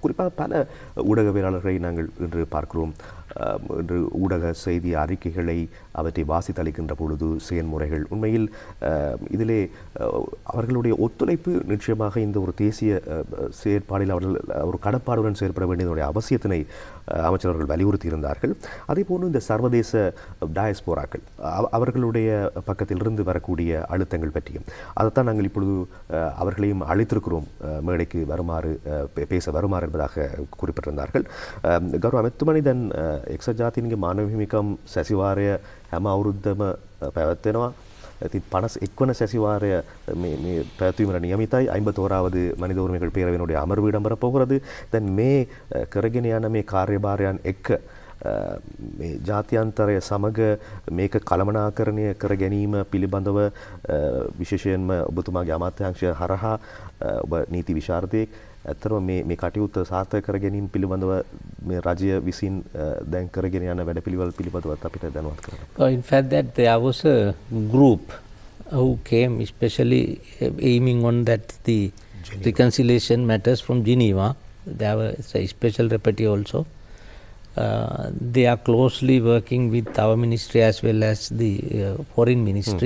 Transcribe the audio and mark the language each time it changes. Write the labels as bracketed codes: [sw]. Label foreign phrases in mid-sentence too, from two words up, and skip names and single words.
[ta] குறிப்பாக பல ஊடகவியலாளர்களை நாங்கள் இன்று பார்க்கிறோம். இன்று ஊடக செய்தி அறிக்கைகளை அவற்றை வாசித்தளிக்கின்ற பொழுது செயல்முறைகள் உண்மையில் இதிலே அவர்களுடைய ஒத்துழைப்பு நிச்சயமாக இந்த ஒரு தேசிய செயற்பாடில் அவர்கள் ஒரு கடப்பாடுடன் செயல்பட வேண்டியதனுடைய அவசியத்தினை அமைச்சர் அவர்கள் வலியுறுத்தி இருந்தார்கள். அதே போன்று இந்த சர்வதேச டயஸ்போராக்கள் அவர்களுடைய பக்கத்திலிருந்து வரக்கூடிய அழுத்தங்கள் பற்றியும் அதைத்தான் நாங்கள் இப்பொழுது அவர்களையும் அழைத்திருக்கிறோம் மேடைக்கு வருமாறு பேச வருமாறு என்பதாக குறிப்பிட்டிருந்தார்கள். [si] ගෞරව ඇමතුමනි, දැන් එක්සත් ජාතීන්ගේ මානව හිමිකම් සැසිවාරය හැම අවුරුද්දම පැවැත්වෙනවා. ඉතින් 51 වන සැසිවාරය මේ පැවැත්වීමට නියමිතයි. [ta] 54வது மனித உரிமைகள் பேரவையினுடைய அமர்வு இடம்பெற போகிறது. [si] දැන් මේ කරගෙන යන මේ කාර්යභාරයන් එක්ක මේ ජාත්‍යන්තරය සමග මේක කළමනාකරණය කර ගැනීම පිළිබඳව විශේෂයෙන්ම ඔබතුමාගේ අමාත්‍යාංශය හරහා ඔබ නීති විශාරදයෙක් ඇත්තටම මේ කටයුත්ත සාර්ථක කර ගැනීම පිළිබඳව මේ රජය විසින් දැන් කරගෙන යන වැඩපිළිවෙළ පිළිබඳවත් අපිට දැනුවත් කරන්න. [en] In fact, that there was a group who came especially aiming on that the reconciliation matters from Geneva. There was a special rapporteur also. They are closely working with our ministry as well as the foreign ministry.